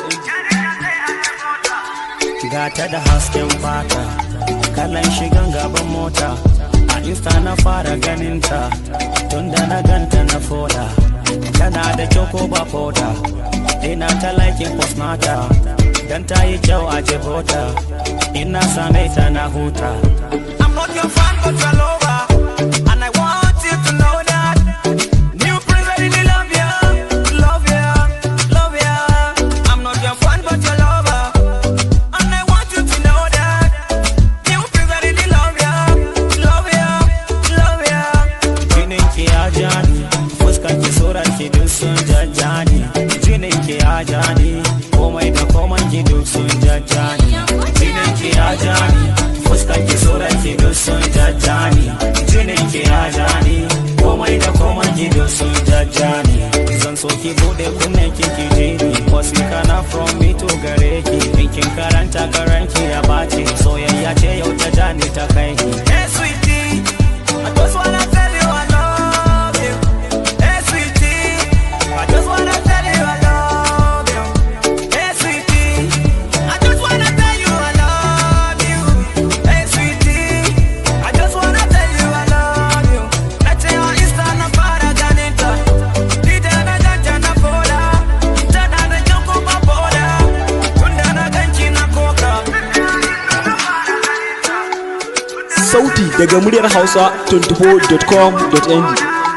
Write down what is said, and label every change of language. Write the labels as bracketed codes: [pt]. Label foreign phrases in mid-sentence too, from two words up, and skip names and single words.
[ha] Gata da hasken fata, kalan shigan gaban mota. A Insta na fara ganinta, tunda na ganta na foda. Tana da kyau ko ba foda, ina ta likin post nata. Dan ta yi kyau a jibota, ina same ta na huta. [en] I'm not your fan but your lover, and I want you to know that. New prince, I really love ya, love ya, love ya. I'm not your fan but your lover, and I want you to know that. New prince, I really love ya, love ya, love ya. [ha] Jinin ki ya jani, fuskan ki surar ki duk sun jajjani. Jinin ki ya jani, komai da komai ki duk sun jajjani. Jinin ki ya jani, fuskan ki surar ki duk sun jajjani. Jinin ki ya jani, komai da komai ki duk sun jajjani. Zan so ki bude kunnen ki ji ni, wasika na [en] from me to [ha] gare ki. In kin karanta karanki ya bace, soyayya ce yau ta jani ta kai ki. [en] Hey sweetie, I just wanna tell you I love you. Hey sweetie, I just wanna tell you I love you. Hey sweetie, I just wanna tell you I love you. Hey sweetie, I just wanna tell you I love you. Let's say on [ha] Insta na fara ganinta, dida na ganta na foda, tana da kyau ko ba foda, tunda na ganki na koka. Sauti daga Muryar Hausa 24.com.ng.